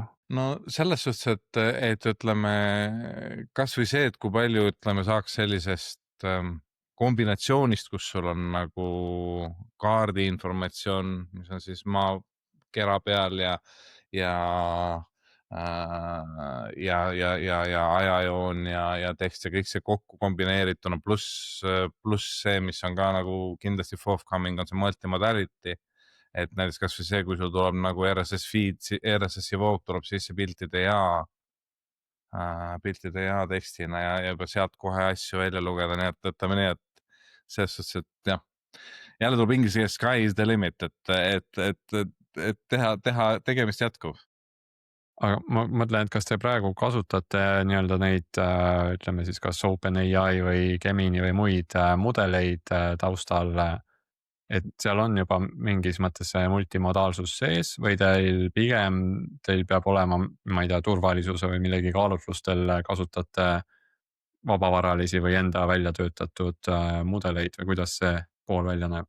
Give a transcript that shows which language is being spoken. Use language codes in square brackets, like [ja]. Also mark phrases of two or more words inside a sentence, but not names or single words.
[et] No selles suhtes, et ütleme, kas või see, et kui palju ütleme, saaks sellisest kombinatsioonist, kus sul on nagu kaardi informatsioon, mis on siis maakera peal ja ajajoon ja tekst ja kõik see kokku kombineerituna pluss see, mis on ka nagu kindlasti forthcoming, on see multimodality. Et näiteks kas või see, kui sul tuleb nagu [en] RSS feed, [et] RSS-i voog tuleb sisse piltide ja tekstina ja juba sealt kohe asju välja lugeda, nii et ütleme nii, et selles suhtes, et jah, jälle tuleb inglise keeles [en] sky is the limit, [et] et tegemist jätkub. Aga ma mõtlen, et kas te praegu kasutate nii-öelda neid, ütleme siis kas OpenAI või Gemini või muid mudeleid taustal, et seal on juba mingis mõttes see multimodaalsus sees või teil peab olema, ma ei tea, turvalisuse või millegi kaalutlustel kasutate vabavaralisi või enda välja töötatud mudeleid või kuidas see pool välja näeb?